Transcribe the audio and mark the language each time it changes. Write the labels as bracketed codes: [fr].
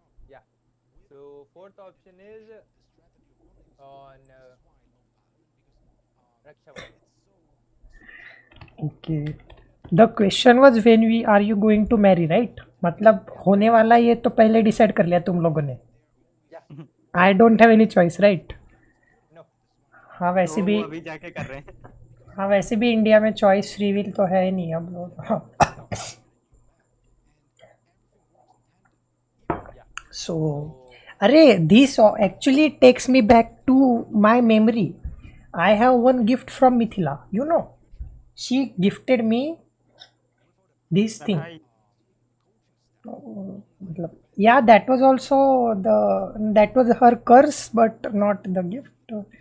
[en] Yeah. So fourth option is on Raksha Bandhan. Okay. The question was when are you going to marry, right? [hi] मतलब होने वाला ये तो पहले decide कर लिया तुम लोगों ने. [en] Yeah. I don't have any choice, right? No. [hi] हाँ वैसे भी वो अभी जाके कर रहे हैं हाँ वैसे भी इंडिया में चॉइस फ्री विल तो है ही नहीं अब लोग. [en] So [hi] अरे [en] this actually takes me back to my memory. I have one gift from Mithila. You know, she gifted me this thing. [hi] मतलब, [en] yeah, that was also that was her curse, but not the gift.